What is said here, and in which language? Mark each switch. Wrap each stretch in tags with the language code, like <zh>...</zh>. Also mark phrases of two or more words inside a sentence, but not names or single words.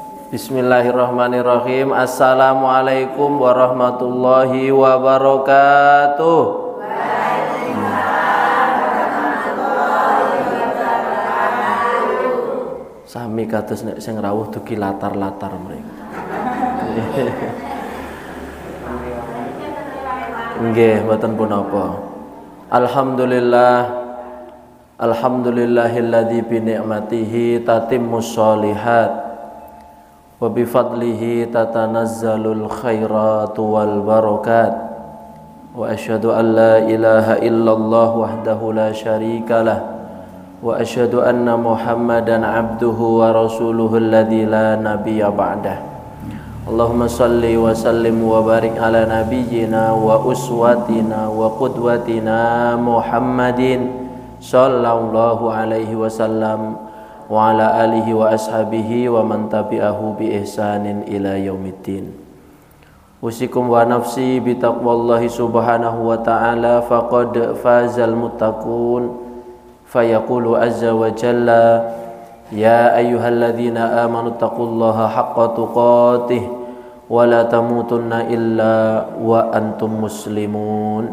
<ar>بسم الله الرحمن الرحيم. السلام عليكم ورحمة الله وبركاته.</ar> <jv>Sami kados nek sing rawuh dugi latar-latar mriki. Nggih, mboten punapa.</jv> <ar>الحمد لله الذي بنعمته تتم الصالحات وبفضله تتنزل الخيرات والبركات. وأشهد أن لا إله إلا الله وحده لا شريك له وأشهد أن محمدا عبده ورسوله الذي لا نبي بعده. اللهم صل وسلم وبارك على نبينا وأسوتنا وقدوتنا محمد صلى الله عليه وسلم وعلى آله وأصحابه ومن تبعه بإحسان إلى يوم الدين. أوصيكم ونفسي بتقوى الله سبحانه وتعالى فقد فاز المتقون. فيقول عز وجل يا أيها الذين آمنوا اتقوا الله حق تقاته ولا تموتن إلا وأنتم مسلمون.</ar>